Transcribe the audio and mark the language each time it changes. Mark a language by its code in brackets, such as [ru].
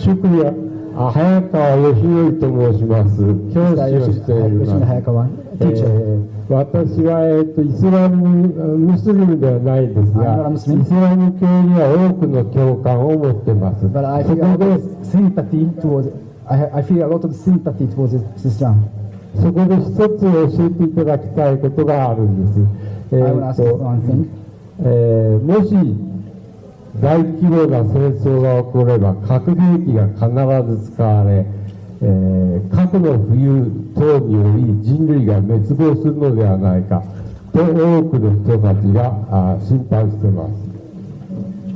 [ja] シュクリア、早川義則と申します。教師をしています。私は、イスラムムスリムではないですが、イスラム教には多くの共感を持っています。 [en] But I feel a lot of sympathy towards, I feel a lot of sympathy towards Islam. [ja] そこで一つ教えていただきたいことがあるんです。 [en] I will ask you one thing. [ja] もし大規模な戦争が起これば核兵器が必ず使われ、核の冬等により人類が滅亡するのではないかと多くの人たちが心配しています。